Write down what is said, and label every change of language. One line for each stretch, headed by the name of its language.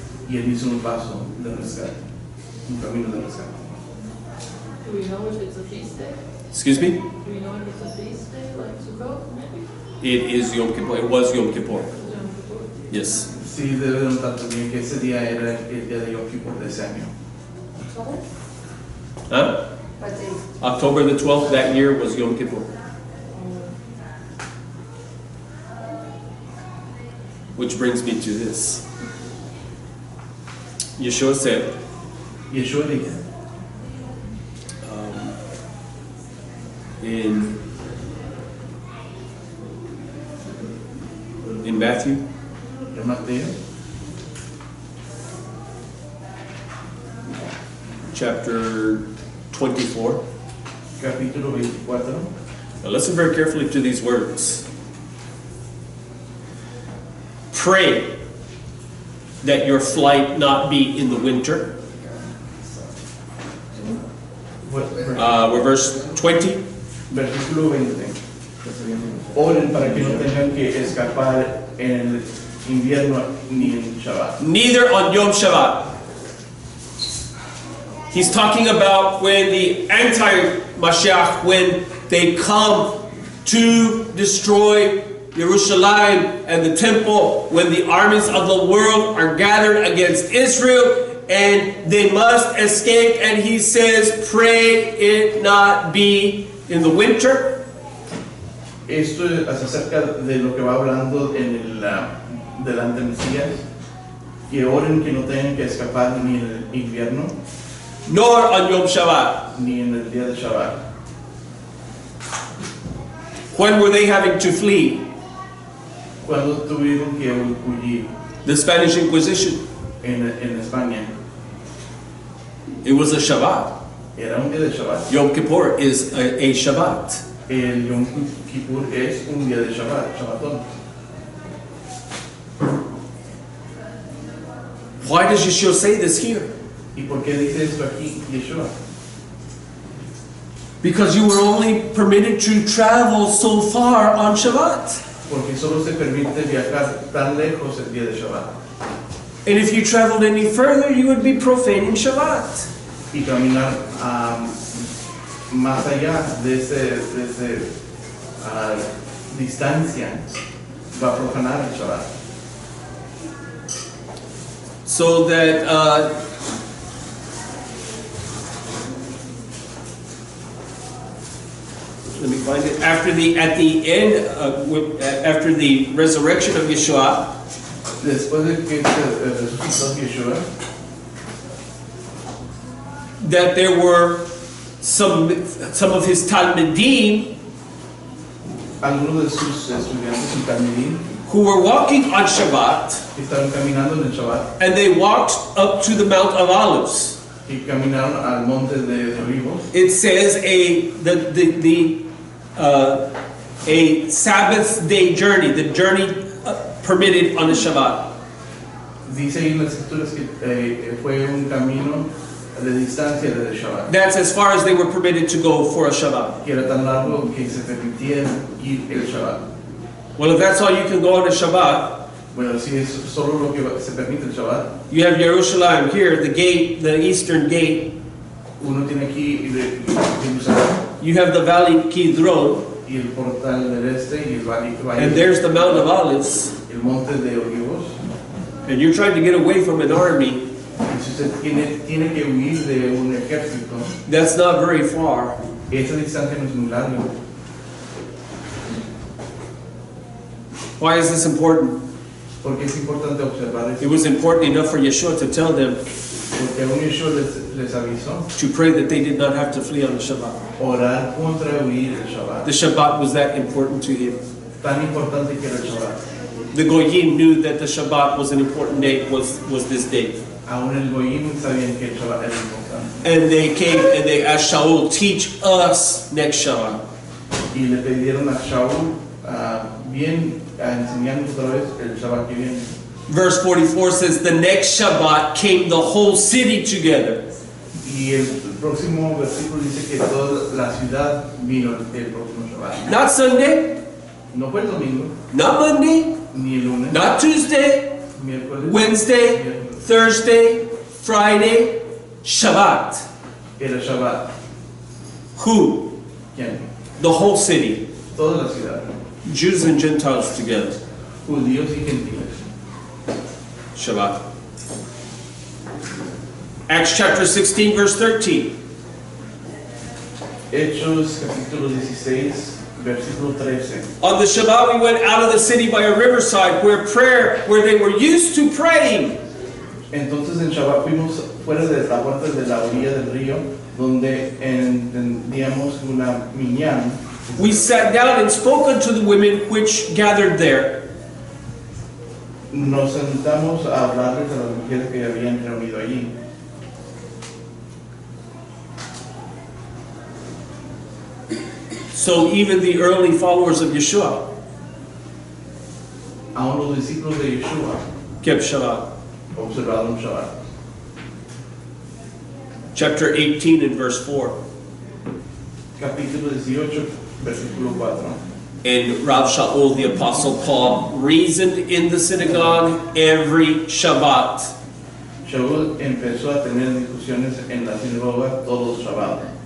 Spanish: y Él hizo un paso de rescate, un camino de rescate.
English: Do we know if it's a feast day? Excuse me? Do we know if it's a feast day, like Sukkot, maybe? It is Yom Kippur. It was Yom Kippur. Yom Kippur. Yes.
Spanish: Sí, debe de notar también que ese día era el día de Yom Kippur de ese año.
English: Huh? October the 12th that year was Yom Kippur. Which brings me to this. Yeshua said,
Spanish: Yeshua dijo
English: in Matthew,
Spanish: en Mateo
English: chapter 24.
Spanish: capítulo 24.
English: Now listen very carefully to these words. Pray that your flight not be in the winter. We're verse 20.
Spanish: Versículo 20. Oren para que no tengan que escapar en el invierno ni en Shabbat.
English: Neither on Yom Shabbat. He's talking about when the anti-Mashiach, when they come to destroy Jerusalem and the temple, when the armies of the world are gathered against Israel and they must escape, and he says, pray it not be in the winter.
Spanish: Esto es acerca de lo que va hablando en el delante del Mesías, que oren que no tengan que escapar ni en el invierno
English: Nor on Yom Shabbat.
Spanish: ni en el día de Shabbat.
English: When were they having to flee?
Spanish: Cuando tuvieron que huir
English: The Spanish Inquisition.
Spanish: en España,
English: It was a Shabbat.
Spanish: era un día de Shabbat.
English: Yom Kippur is a Shabbat.
Spanish: El Yom Kippur es un día de Shabbat, Shabbatón.
English: Why does Yeshua say this here?
Spanish: ¿Y por qué dice esto aquí, Yeshua?
English: Because you were only permitted to travel so far on Shabbat.
Spanish: Porque solo se permite viajar tan lejos el día de Shabbat.
English: And if you traveled any further, you would be profaning Shabbat.
Spanish: Y caminar más allá de esa distancia va a profanar el Shabbat.
English: So that let me find it. At the end, after the resurrection of Yeshua,
Spanish: Después de que resucitó Yeshua,
English: that there were some of his Talmidim
Spanish: algunos de sus estudiantes en Talmidim
English: who were walking on Shabbat,
Spanish: estaban caminando en el Shabbat
English: and they walked up to the Mount of Olives.
Spanish: y caminaron al monte de Olivos.
English: It says a Sabbath day journey, the journey permitted on the Shabbat.
Spanish: Dice ahí en las escrituras que fue un camino de distancia de Shabbat.
English: That's as far as they were permitted to go for a Shabbat.
Spanish: Que era tan largo que se permitía ir el Shabbat.
English: Well, if that's all you can go on a Shabbat,
Spanish: Bueno, si es solo lo que se permite el Shabbat,
English: you have Jerusalem here, the gate, the eastern gate.
Spanish: uno tiene aquí Jerusalén
English: You have the Valley Kidron,
Spanish: y el portal del este y el valle,
English: and there's the Mount of Olives.
Spanish: el monte de Olivos.
English: And you're trying to get away from an army.
Spanish: Y si usted tiene que huir de un ejército,
English: That's not very far.
Spanish: esa distancia no es muy larga.
English: Why is this important?
Spanish: Porque es importante observar
English: It was important enough for Yeshua to tell them
Spanish: Porque aún Yeshua les avisó
English: to pray that they did not have to flee on the Shabbat.
Spanish: orar contra huir el Shabbat.
English: The Shabbat was that important to him.
Spanish: Tan importante que era el Shabbat.
English: The Goyim knew that the Shabbat was an important day, was this day.
Spanish: Aún el Goyim sabían que el Shabbat era importante.
English: And they came and they asked Shaul, teach us next Shabbat.
Spanish: Y le pidieron a Shaul enseñarnos otra vez el Shabbat que viene.
English: Verse 44 says, the next Shabbat came the whole city together.
Spanish: Y el próximo versículo dice que toda la ciudad vino el próximo Shabbat.
English: Not Sunday,
Spanish: No fue el domingo,
English: not Monday,
Spanish: ni el lunes,
English: not Tuesday,
Spanish: miércoles,
English: Wednesday,
Spanish: viernes.
English: Thursday, Friday, Shabbat.
Spanish: Era Shabbat.
English: Who?
Spanish: ¿Quién?
English: The whole city.
Spanish: Toda la ciudad.
English: Jews and Gentiles together.
Spanish: Judíos y gentiles. Shabbat.
English: Acts chapter 16, verse 13.
Spanish: Hechos capítulo 16, versículo 13.
English: On the Shabbat we went out of the city by a riverside where they were used to praying.
Spanish: Entonces en Shabbat fuimos fuera de la puerta de la orilla del río, donde entendíamos una minyan.
English: We sat down and spoke unto the women which gathered there.
Spanish: Nos sentamos a hablarles a las mujeres que habían reunido allí.
English: So even the early followers of Yeshua
Spanish: Aún los discípulos de Yeshua
English: kept Shabbat.
Spanish: observaron Shabbat.
English: Chapter 18 and verse 4.
Spanish: Capítulo 18, versículo 4.
English: And Rav Shaul, the apostle Paul, reasoned in the synagogue every Shabbat.
Spanish: Shaul empezó a tener discusiones en la sinagoga todos los Shabbat,